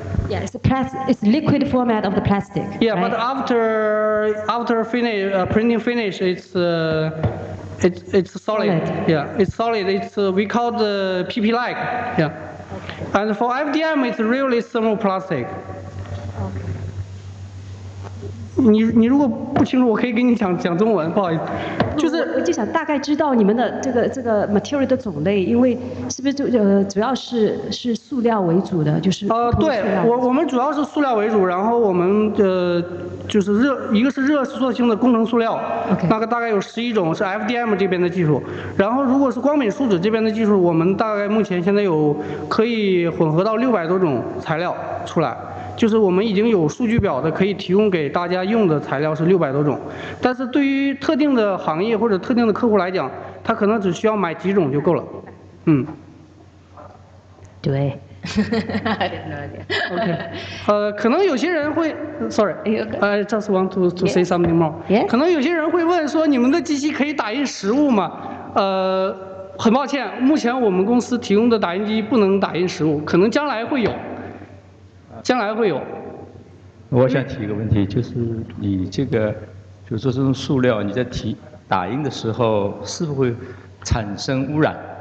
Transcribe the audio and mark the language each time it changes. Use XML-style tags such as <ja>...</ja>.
<en>Yeah, it's liquid format of the plastic. Yeah, right? but after finish printing finish, it's solid. Solid. Yeah, it's solid. It's we call the PP-like. Yeah. And for FDM, it's really thermoplastic.</en> <zh>你如果不清楚，我可以给你讲中文，不好意思。我就想大概知道你们的这个 material 的种类，因为是不是主要是塑料为主的，就是对，我们主要是塑料为主，然后我们就是一个是热缩性的工程塑料，</zh> <en>OK</en> <zh>那个大概有11种是 FDM 这边的技术，然后如果是光敏树脂这边的技术，我们大概目前现在有可以混合到600多种材料出来。就是我们已经有数据表的，可以提供给大家用的材料是600多种，但是对于特定的行业或者特定的客户来讲，他可能只需要买几种就够了。</zh> <en>对。I didn't know that. OK，</en> <zh>可能有些人会</zh> <en>，Sorry，I just want to say something more. Yeah.</en> <zh>可能有些人会问说，你们的机器可以打印实物吗？很抱歉，目前我们公司提供的打印机不能打印实物，可能将来会有。将来会有。我想提一个问题，就是你这个，比如说这种塑料，你在打印的时候，是不是会产生污染？</zh>